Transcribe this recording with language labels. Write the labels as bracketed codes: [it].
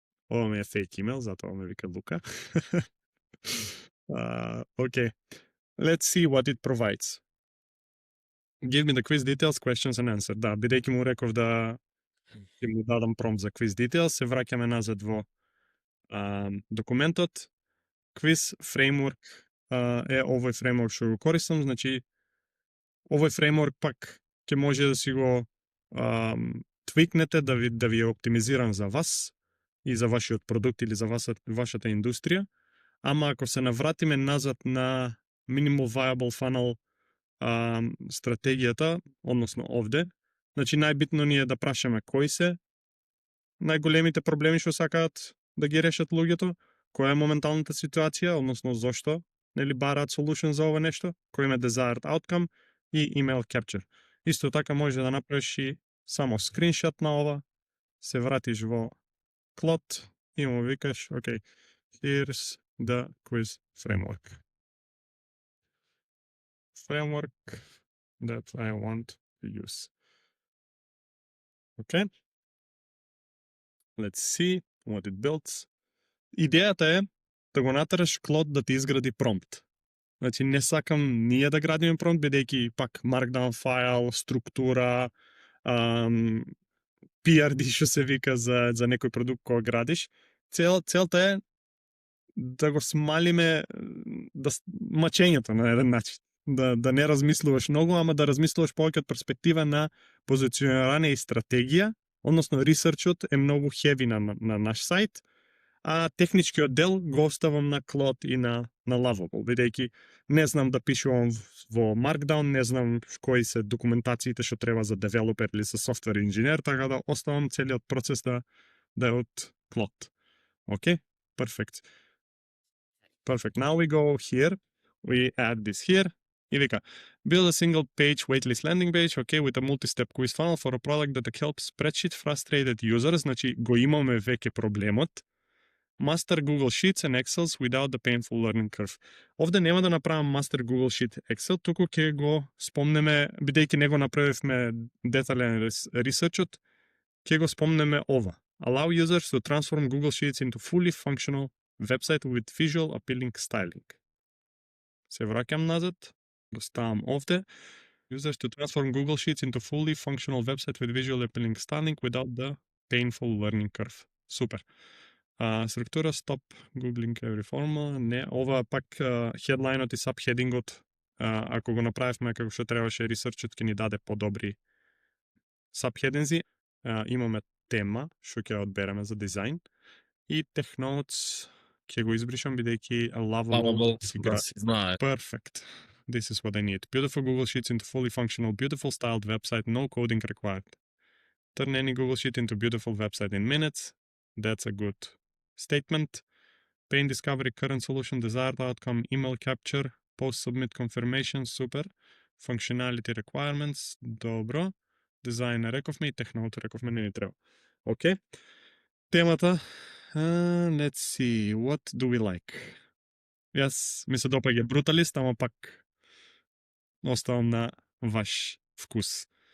[mk] Ова ми е fake email, затоа ме вика Лука. [en] Okay, let's see what it provides. Give me the quiz details, questions and answer. [mk] Да, бидејќи му реков да ќе му дадам промпт за quiz details, се враќаме назад во документот. Quiz framework е овој фреймворк што го користам, значи овој фреймворк пак ќе може да си го твикнете да ви е оптимизиран за вас и за вашиот продукт или за вашата индустрија, ама ако се навратиме назад на Minimal Viable Funnel стратегијата, односно овде, значи најбитно ни е да прашаме кои се најголемите проблеми што сакаат да ги решат луѓето, која е моменталната ситуација, односно зошто нели бараат solution за ова нешто, кој им е desired outcome и email capture. Исто така може да направиш и само скриншот на ова, се вратиш во Клод и му викаш, [en] okay, here's the quiz framework. Framework that I want to use. Okay? let's see what it builds. [mk] Идејата е да го натераш Клод да ти изгради промпт. Значи не сакам ние да градиме промпт, бидејќи пак markdown файл, структура, PRD што се вика за некој продукт кој градиш. Целта е да го смалиме мачењето на еден начин. Да не размислуваш многу, ама да размислуваш повеќе од перспектива на позиционирање и стратегија, односно ресерчот е многу хеви на наш сајт, а техничкиот дел го оставам на Клод и на Lovable, бидејќи не знам да пишувам во Markdown, не знам кои се документациите што треба за девелопер или за софтвер инженер, така да оставам целиот процес да е од Клод. [en] Okay? Perfect. Now we go here, we add this here, [mk] и вика, [en] build a single page waitlist landing page, okay, with a multi-step quiz funnel for a product that helps spreadsheet frustrated users, [mk] значи го имаме веќе проблемот. [en] Master Google Sheets and Excels without the painful learning curve. [mk] Овде нема да направам Master Google Sheet Excel, туку ќе го спомнеме, бидејќи не го направивме детален ресерчот, ќе го спомнеме ова. [en] Allow users to transform Google Sheets into fully functional website with visual appealing styling. [mk] Се враќам назад, го ставам овде. [en] Users to transform Google Sheets into fully functional website with visual appealing styling without the painful learning curve. [mk] Супер. Структура, стоп, [en] googling every formula. [mk] Не, ова пак headline-от и subheading-от, ако го направивме како што требаше, ресерчот ќе ни даде подобри subheadings. Имаме тема што ќе одбереме за дизајн и technotes ќе го избришам бидејќи Lovable да се знае. [en] Perfect. This is what I need. Beautiful Google Sheets into fully functional, beautiful styled website, no coding required. Turn any Google Sheet into beautiful website in minutes. That's a good statement. Paint discovery, current solution, desired outcome, email capture, post-submit confirmation, super. Functionality requirements, добро. [mk] Дизайн рековме и технологија рековме не ни треба. Океј. Темата, [en] let's see, what do we like? [mk] Јас ми се допаѓа бруталист, ама пак оставам на ваш вкус.